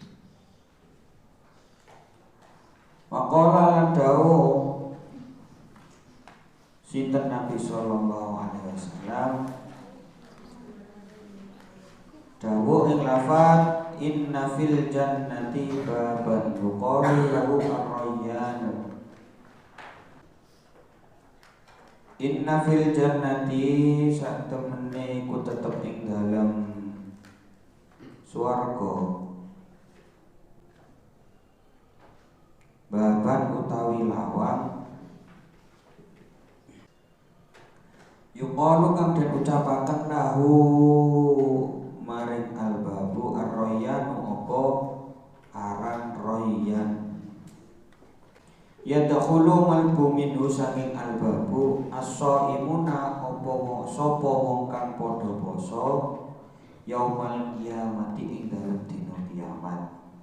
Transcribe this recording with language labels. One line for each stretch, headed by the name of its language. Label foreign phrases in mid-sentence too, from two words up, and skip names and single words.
Javanese: Maqala lan dawuh sinten Nabi
Arabic: صلى الله عليه وسلم
Javanese: dawuh ing lafaz
Arabic: إن في الجنة بابا يقال له الريان إن في الجنة
Javanese: sak temene iku tetep ing dalem swarga baban utawi lawang yuqalu kang den ucapaken lahu maring
Arabic: الباب الريان
Javanese: apa aran rayyan yadkhulu malbu minhu saking
Arabic: الباب الصائمون
Javanese: apa sapa wong kang padha poso
Arabic: يوم القيامة
Javanese: ing dalem dina kiamat